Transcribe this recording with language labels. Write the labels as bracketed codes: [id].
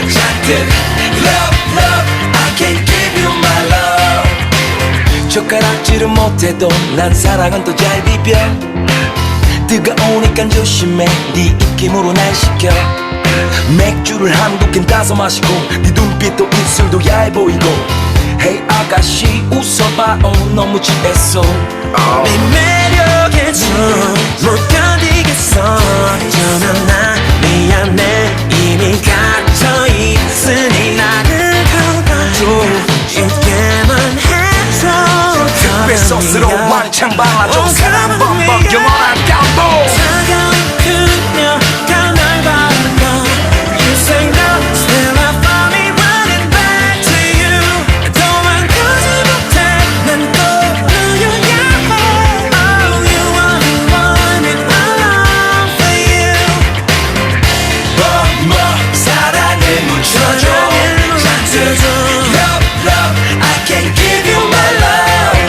[ko] 잔뜩 [en] love love I can't give you my love. [ko] 젓가락질은 못해도 난 사랑은 또 잘 비벼. 뜨거우니까 조심해. 네 입김으로 날 식혀. 맥주를 한두 캔 따서 마시고 네 눈빛도 입술도 야해 보이고. Hey 아가씨 웃어봐. 너무 취했어. 네 매력에 못 견디겠어. 어쩌면 나 미안해. 이미 갇혀있으니 나를 가봐줘. 쉽게만 해줘. 뱃속으로 왕창 발라줘. 사랑 범벅 영원한 감동. 차가운 그녀가 날 바라봐. [en] You say no, still I find me running back to you. [ko] 도망가지 못해 난 떠올려. [en] Oh, you are the one and I long for you. [ko] 뭐 사랑을 묻혀줘. 잔뜩 [en] love love I can't give you my love.